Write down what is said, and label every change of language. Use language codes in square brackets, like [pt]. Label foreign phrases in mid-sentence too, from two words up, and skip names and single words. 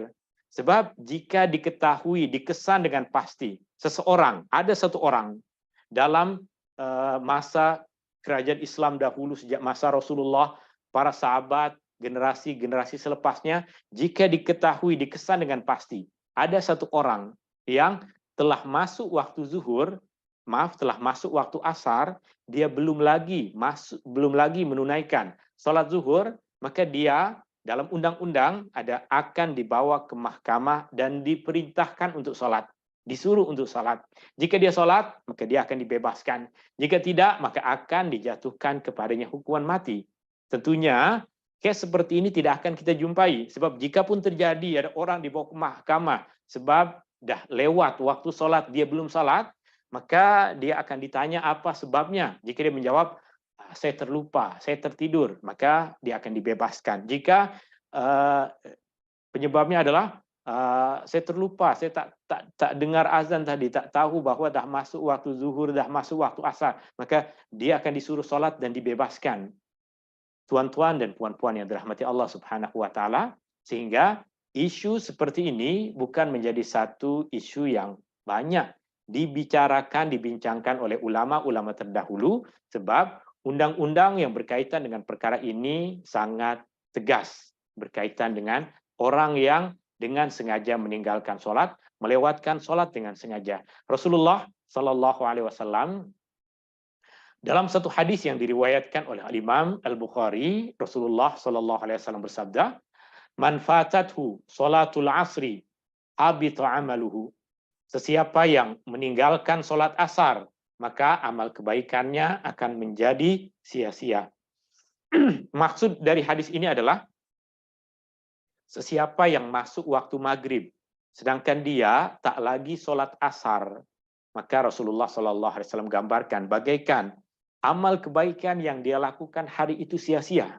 [ms] Sebab jika diketahui, dikesan dengan pasti, ada satu orang dalam masa kerajaan Islam dahulu, sejak masa Rasulullah, para sahabat, generasi-generasi selepasnya, jika diketahui, dikesan dengan pasti, ada satu orang yang telah masuk waktu zuhur, telah masuk waktu asar, dia belum lagi menunaikan sholat zuhur, maka dia dalam undang-undang akan dibawa ke mahkamah dan diperintahkan untuk sholat. Disuruh untuk sholat. Jika dia sholat, maka dia akan dibebaskan. Jika tidak, maka akan dijatuhkan kepadanya hukuman mati. Tentunya, case seperti ini tidak akan kita jumpai. Sebab jika pun terjadi ada orang dibawa ke mahkamah, sebab dah lewat waktu sholat, dia belum sholat, maka dia akan ditanya apa sebabnya. Jika dia menjawab, saya terlupa, saya tertidur, maka dia akan dibebaskan. Jika penyebabnya adalah saya terlupa, saya tak dengar azan tadi, tak tahu bahwa dah masuk waktu zuhur, dah masuk waktu asar, maka dia akan disuruh sholat dan dibebaskan. Tuan-tuan dan puan-puan yang dirahmati Allah [ar] سبحانه وتعالى, [ms] sehingga isu seperti ini bukan menjadi satu isu yang banyak dibincangkan oleh ulama-ulama terdahulu, sebab undang-undang yang berkaitan dengan perkara ini sangat tegas berkaitan dengan orang yang dengan sengaja meninggalkan sholat, melewatkan sholat dengan sengaja. Rasulullah [ar] صلى الله عليه وسلم [ms] dalam satu hadis yang diriwayatkan oleh Imam Al-Bukhari, Rasulullah [ar] صلى الله عليه وسلم [ms] bersabda, [ar] "من فاتته صلاة العصر حبط عمله." [ms] Sesiapa yang meninggalkan sholat asar, maka amal kebaikannya akan menjadi sia-sia. Maksud dari hadis ini adalah, sesiapa yang masuk waktu maghrib, sedangkan dia tak lagi sholat asar, Maka Rasulullah SAW gambarkan bagaikan amal kebaikan yang dia lakukan hari itu sia-sia.